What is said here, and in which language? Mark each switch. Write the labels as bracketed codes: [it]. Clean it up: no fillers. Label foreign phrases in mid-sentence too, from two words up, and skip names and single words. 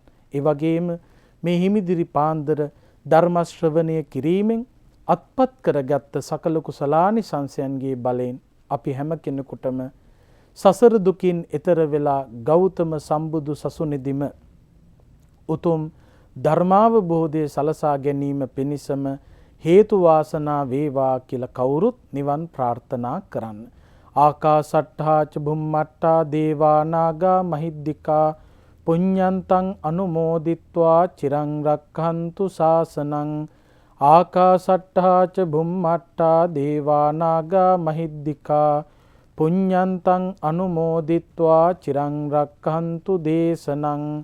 [si] ඒ වගේම මේ හිමිදිරි පාන්දර ධර්ම ශ්‍රවණය කිරීමෙන් අත්පත් කරගත්ත සකල කුසලානි සංසයන්ගේ බලයෙන් අපි හැම කෙනෙකුටම සසර දුකින් එතර වෙලා ගෞතම සම්බුදු සසුනේදීම උතුම් ධර්මාවබෝධය සලසා ගැනීම පිණිසම හේතු වාසනා වේවා කියලා කවුරුත් නිවන් ප්‍රාර්ථනා කරන්න. [pi] ආකාසට්ඨා ච බුම්මට්ඨා දේවා නාග මහිද්దికා පුඤ්ඤන්තං අනුමෝදිත්වා චිරං රක්ඛන්තු ශාසනං. ආකාසට්ඨා ච බුම්මට්ඨා දේවා නාග මහිද්దికා පුඤ්ඤන්තං අනුමෝදිත්වා චිරං රක්ඛන්තු දේශනං.